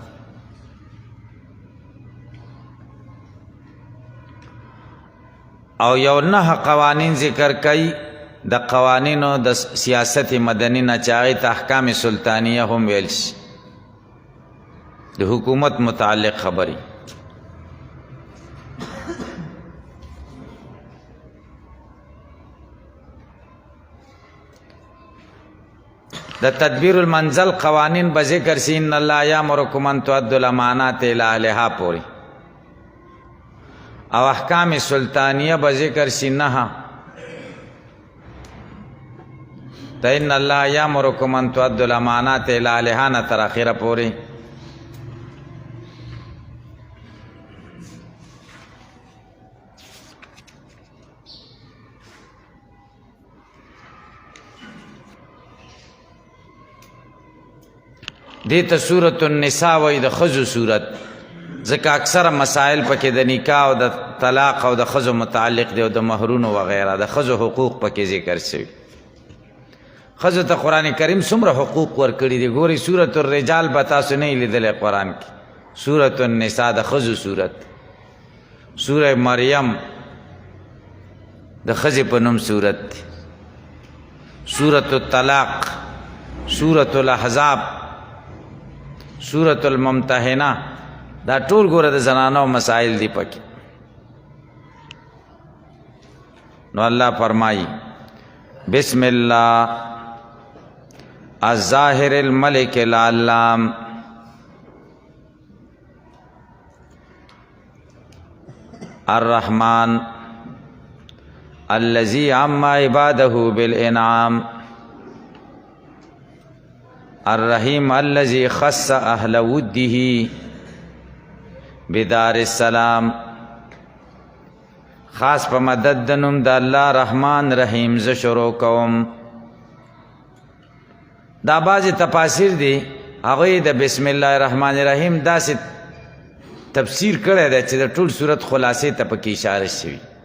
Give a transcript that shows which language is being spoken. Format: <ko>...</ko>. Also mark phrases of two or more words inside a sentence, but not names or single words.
<ps>او یو 9 قوانین ذکر کوي د قوانینو د سیاست مدنی نه چې هغې ته</ps> <ar>احکام سلطانیه</ar> <ps>هم ویل شي، د حکومت متعلق خبرې. د تدبیر المنزل قوانین به ذکر شي</ps> <ar>ان الله یامرکم ان تؤدوا الامانات الی اهلها</ar> <ps>پورې، او</ps> <ar>احکام سلطانیه</ar> <ps>به ذکر شي 9 دا</ps> <ar>ان الله یامرکم ان تؤدوا الامانات الی اهلها</ar> <ps>نه تر اخره پورې. دې ته سورة النساء وایي، د ښځو سورت، ځکه اکثره مسائل پکې د نکاح او د طلاق او د ښځو متعلق دی او د مهرونو وغیره د ښځو حقوق پکې ذکر شوي. ښځو ته قرآن کریم څومره حقوق ورکړي دي ګورئ. سورة الرجال به تاسو نه یې لیدلی قرآن کې، سورة النساء د ښځو سورت، سوره مریم د ښځې په نوم سورت دی، سورة الطلاق، سورة الاحزاب، سورة الممتحنه، دا ټول ګوره د زنانو مسائل دی پکې. نو الله فرمایي</ps> <ar>بسم الله الظاهر الملک العلام الرحمن الذي عم عباده بالانعام الرحیم الذي خص اهل وده بدار السلام.</ar> <ps>خاص په مدد د نوم د الله رحمان رحیم زه شروع کوم. دا بعضې تفاسیر دي هغوی د</ps> <ar>بسم الله الرحمن الرحیم</ar> <ps>داسې تفسیر کړی دی چې د ټول صورت خلاصې ته پکې اشاره شوي.</ps>